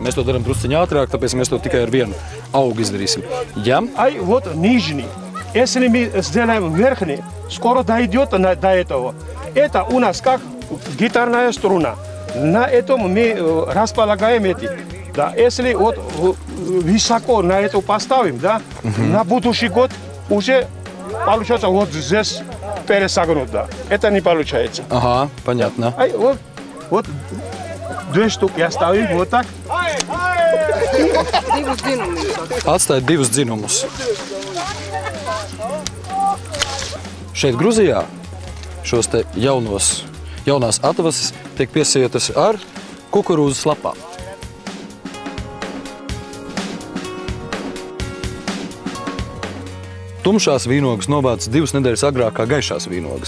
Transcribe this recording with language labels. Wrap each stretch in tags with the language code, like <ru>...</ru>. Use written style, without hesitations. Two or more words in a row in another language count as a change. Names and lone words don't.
<lv>Mēs to darām drusciņi ātrāk, tāpēc mēs to tikai ar vienu augu izdarīsim. Ja?</lv> <ru>Ай, вот нижний. Если мы сделаем верхний, скоро дойдет до этого. Это у нас как гитарная струна. На этом мы располагаем эти. Да, если вот высоко на это поставим, да, на будущий год уже получается вот здесь пересогнут, да. Это не получается. Ага, понятно. Ай, вот 2 штуки оставим вот так.</ru> <lv>Atstājot divus dzinumus. Šeit Gruzijā šos te jaunās atvases tiek piesietas ar kukurūzas lapām. Tumšās vīnogas novāc 2 nedēļas agrāk kā gaišās vīnogas.</lv>